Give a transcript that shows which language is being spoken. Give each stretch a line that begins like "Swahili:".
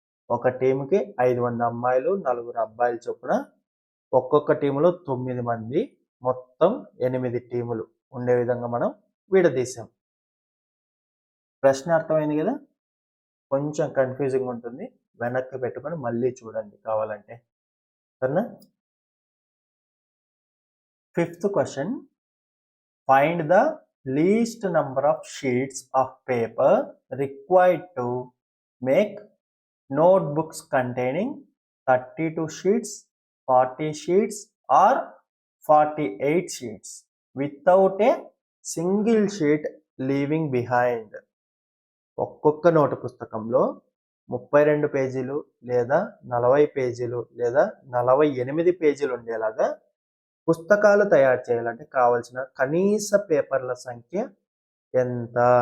Telugu: ఒక టీంకి 5 మంది అమ్మాయిలు 4 అబ్బాయిలు చొప్పున ఒక్కొక్క టీంలో 9 మంది, మొత్తం 8 టీములు ఉండే విధంగా మనం విడదీసాం. ప్రశ్న అర్థమైంది కదా. కొంచెం కన్ఫ్యూజింగ్ ఉంటుంది, వెనక్కి పెట్టుకొని మళ్ళీ చూడండి కావాలంటే, సరేనా.
English: 5th question, find the least number of sheets of paper required to make notebooks containing 32 sheets, 40 sheets or 48 sheets without a single sheet leaving behind.
Telugu: ఒక్కొక్క నోటు పుస్తకంలో 32 పేజీలు లేదా 40 పేజీలు లేదా 48 పేజీలు ఉండేలాగా పుస్తకాలు తయారు చేయాలంటే కావలసిన కనీస పేపర్ల సంఖ్య ఎంత?